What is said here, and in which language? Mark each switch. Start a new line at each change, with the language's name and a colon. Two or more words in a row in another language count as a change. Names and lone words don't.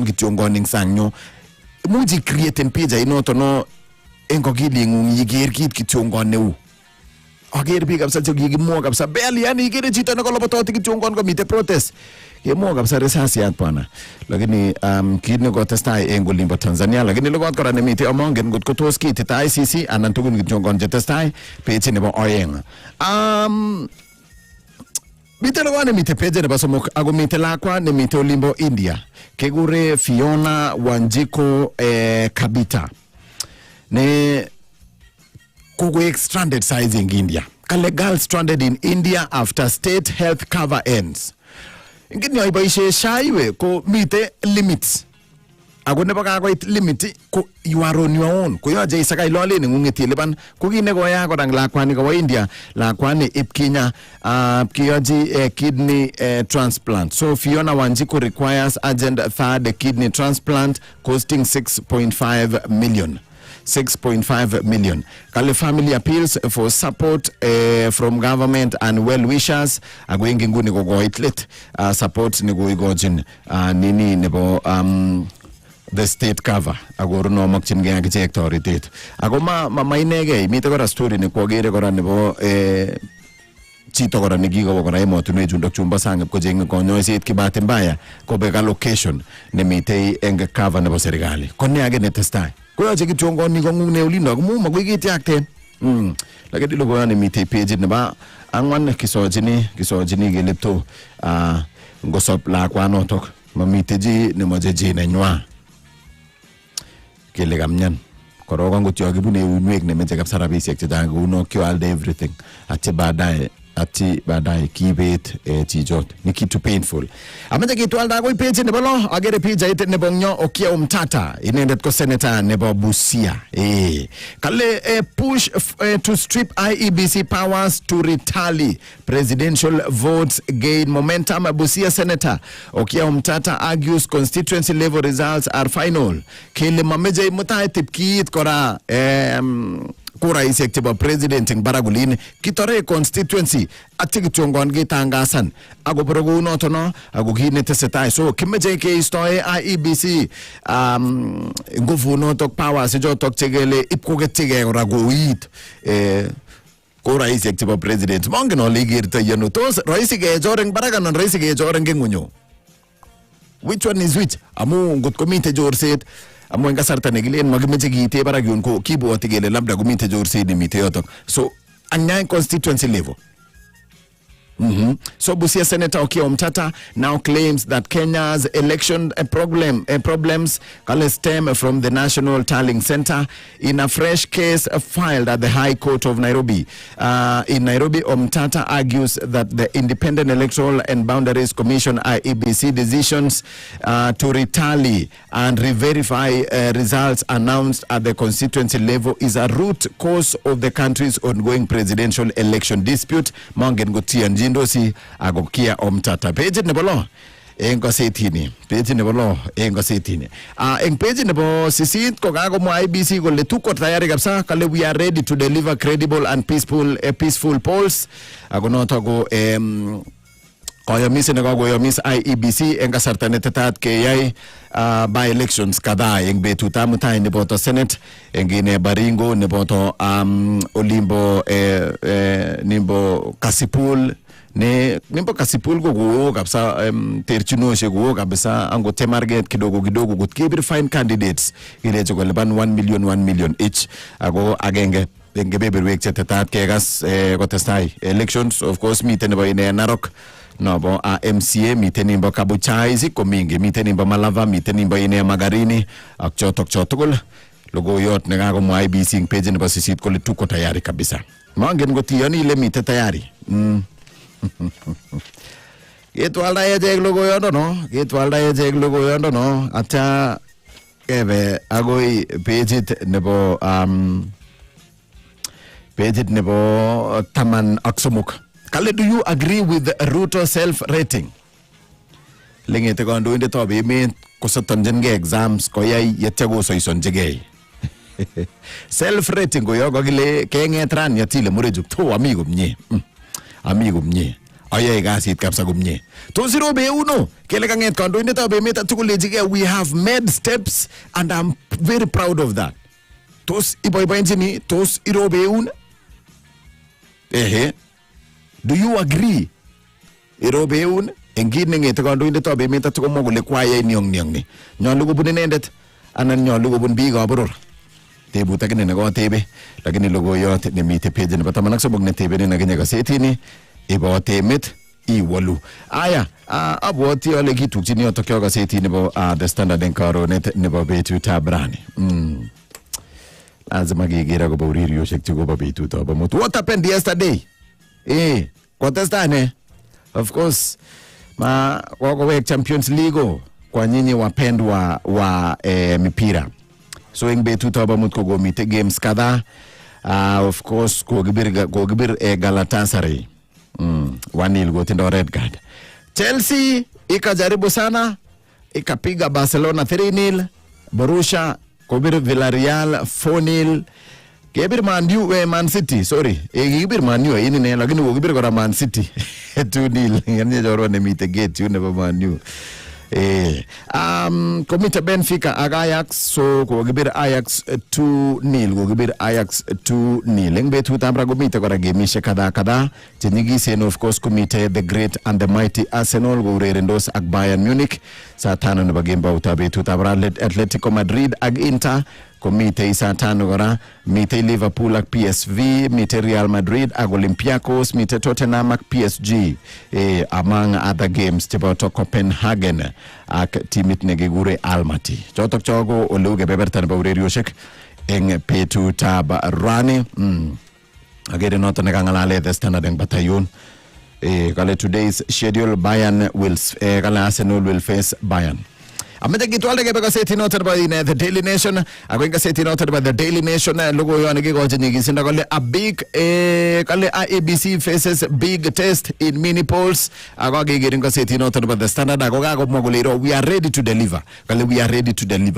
Kalenjin: kityongon ing sangnyo muji create en pija inoto no engo gilingung yiger kit kityongon neu ager bi kapsa chekikimwa kapsa beli yani igere chito nakolobototi kityongon komite protest kemwa kapsa risasiat
Swahili: bwana lakini
Kalenjin: kit ne kotestai eng Olimbo Tanzania lakini logot kora nemite amongen ngot kotos kitit ICC anan tugun kityongon chetestai page nebo oeng mite logo nemite page nebo somok ako mite lakwa nemite Olimbo India kegure Fiona Wanjiko Kabita ne kugo
English: stranded size in India. Kale girl stranded in India after state health cover ends.
Kalenjin: Ngini oiboishe shaiwe ko mite limits. Ako nebo kakoit limit ko
English: you are on your own.
Kalenjin: Ko yoje isakai lole ngungeti liban ko kine ko ya kodang lakwani ko India lakwani ipkinya kiyoji kidney transplant.
English: So Fiona Wanjiko requires urgent third kidney transplant costing 6.5 million. 6.5 million. Kale family appeals for support from government and well-wishers.
Kalenjin: Agwengi nguni gogoitlet support ni goigojin nini nebo
English: the state cover.
Kalenjin: Agoro no makchin ge akichek toritet. Ago ma inege mite kora story ni kwagere kora nebo chito kora nekikowo kora emotunwek chundok chumbo sang kochenge konyoiset kibate mbaya kobek allocation nemitei eng cover nebo serikali ko ne age netestai koyoche kityongoni kong'une olindo komu magoi kityakten lakini logoyani mitei page nebo 4 kisochini kele to ngosop lakwanotok mamite ji nemoche ji nenywa kele kamnyan korok angot yo kibune unwek nemeche kabisa rabisiek chechang kuno kyalde everything
Swahili: ati baadaye
Kalenjin: kibet chichot ni kitu painful amache kitwalda koi page nebo lo agere pichait nebo nyo Okia Omtata inendet ko senator nebo Busia kale
English: push to strip IEBC powers to retaliate presidential votes gain momentum. Busia senator Okia Omtata argues constituency level results are final
Kalenjin: kele mameje mutai tipkit kora kura isek chebo president ing Baragulin kitore constituency ati kichongon gitangasan ako brogo noto no ako kinetesetai so kimeje ke istoe IEBC nguvu noto powers jotok chegele ipkogetige ora goit kura isek chebo president mongen ole girta yano tos raisi ke joreng Baraganon raisi ke joreng ngunyo
English: which one is which
Kalenjin: amu ngot komite jorset amu enga sarta negilen magimeche giite barak yun ko kibwoti gele labda gumite jorse ni mite yotok so anya
English: constituency level So Busia Senator Okia Omtata now claims that Kenya's election problems stem from the National Tallying Center in a fresh case filed at the High Court of Nairobi. In Nairobi, Omtata argues that the Independent Electoral and Boundaries Commission IEBC decisions to retally and re-verify results announced at the constituency level is a root cause of the country's ongoing presidential election dispute.
Kalenjin: Mongen Gutia Ndosi agokia Omtata page nebo lo engo setini page nebo lo engo setini eng page nebo sisit ko gago mo IBC kole
Swahili: tuko tayari kabisa
Kalenjin: kale
English: we are ready to deliver credible and peaceful polls
Kalenjin: agonoto go koyomis nekokoyomis IEBC eng kasarta netetat keyai
English: by elections
Kalenjin: kadhaa eng betut mutai neboto Senate eng ine Baringo neboto Olimbo nimbo Kasipul ne nimbo Kasipul go kabisa terchinoshe go kabisa ango temarget kidogo gut kibir
English: fine candidates
Kalenjin: ile choko liban
English: 1 million each
Kalenjin: ago agenge ngebeberwek chetetat kegas kotestai elections
English: of course
Kalenjin: miten nebo ine Narok nobo MCA miten nimbo Kabuchai ziko mingi miten nimbo Malava miten nimbo ine Magarini ak chotokul logoyot nekagomwa IBC page nebo sisit kole
Swahili: tuko tayari kabisa
Kalenjin: mangen ngotiyoni ile mite tayari Getwalda ejek logoyondo no acha kebe agoi page nebo taman ak somok. Kale,
English: do you agree with Ruto self-rating?
Kalenjin: Lingete kandoindet ab emet kosotonjingei exams koyai yetya kosoisonjigei. Self-rating koyo kokile kenget ran yatile murejuk to ami komye. Ayae kasit kabisa komye. Tos irobe uno kele kanget kandoindet ab emet atukulejigei
English: we have made steps and I'm very proud of that.
Kalenjin: Tos iboiboenjini tos irobe uno?
English: Do you agree?
Kalenjin: Irobeun engin ngete kandoindet ab emet atukomwa kole kwaye niong ni. Nyolu kobun inendet anan nyolu kobun biik ab boror. Tebut akine nekotebe lakini logoyot nemite page nebo 13 netebe nekinye gazetini ibo temet iwolu. Aya abwoti ale kitukchini yotok yo gazetini nebo The Standard en karonet nebo betutab rani. Lazima kigira kobo urerioshek chekobo betutab amut.
English: What happened yesterday?
Kalenjin: Kotestane
English: of course
Kalenjin: kokowek Champions League
Swahili: kwa nyinyi wapendwa wa mipira.
Kalenjin: So eng betutab amut kogomite games kadhaa.
English: Of course
Kalenjin: kogibir Galatasaray 1-0 gotindo red card.
Swahili: Chelsea ikajaribu sana ikapiga Barcelona 3-0.
Kalenjin: Borussia kobir Villarreal 4-0. Kebir Man City, sorry. Kebir Man U ini ne lakini kobir kora Man City 2-0. Yani joro ne mite gate yun nebo Man U. Komite Benfica ak Ajax, so kokibir Ajax 2-0, kokibir Ajax 2-0. Eng betutab ra komite kora gemishek kadha chenyigisen,
English: of course
Kalenjin: komite
English: the great and the mighty
Kalenjin: Arsenal kourerendos ak Bayern Munich saa 5 nebo gamebautab betutab ra. Atletico Madrid ak Inter komite saa 5 kora, mite Liverpool ak PSV, mite Real Madrid ak Olympiacos, mite Tottenham ak PSG, among other games chebo Copenhagen ak timit nekikure Almaty. Chotok chogo oleu kebeberta nebo urerioshek eng betutab rani. Agere noto nekangalale The Standard eng Batayon.
English: Kale today's schedule, Bayern will kale Arsenal will face Bayern.
Kalenjin: Amete kitwalde kebe gazeti
English: noted by the Daily Nation.
Kalenjin: Ako gazeti
English: noted by the Daily Nation.
Kalenjin: Logo yo anigikoje nyigisinda
English: kale a big kale IEBC faces big test in mini polls.
Kalenjin: Ako gigirin gazeti
English: noted by the Standard.
Kalenjin: Ako gago moguliro,
English: we are ready to deliver. Kale we are ready to deliver.